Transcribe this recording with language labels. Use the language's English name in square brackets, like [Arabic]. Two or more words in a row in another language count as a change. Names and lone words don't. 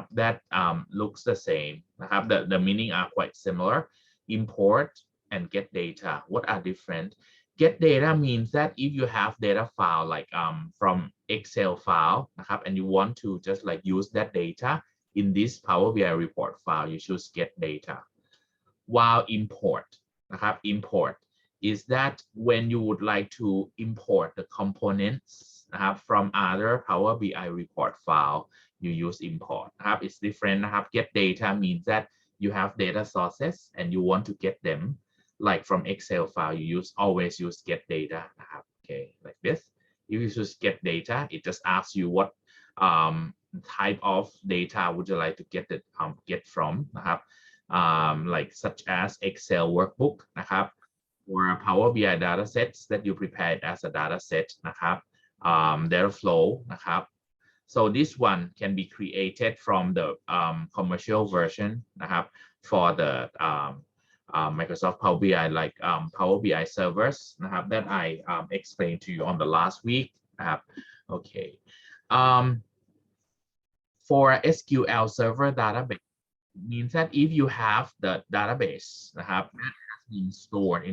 [English] that looks the same นะครับ the meaning are quite similar import and get data what are different get data means that if you have data file like from Excel file นะครับ and you want to just like use that data in this Power BI report file you choose get data while import นะครับ import is that when you would like to import the components นะครับ from other Power BI report file you use import นะครับ it's different นะครับ get data means that you have data sources and you want to get them like from Excel file you always use get data นะครับ okay like this if you choose get data it just asks you what type of data would you like to get from นะครับ like such as Excel workbook นะครับ or Power BI data sets that you prepared as a data set นะครับ data flow นะครับ so this one can be created from the commercial version นะครับ for the Microsoft Power BI like Power BI servers นะครับ that I explained to you on the last week นะครับ okay for SQL Server Database means that if you have the database นะครับ that has been stored in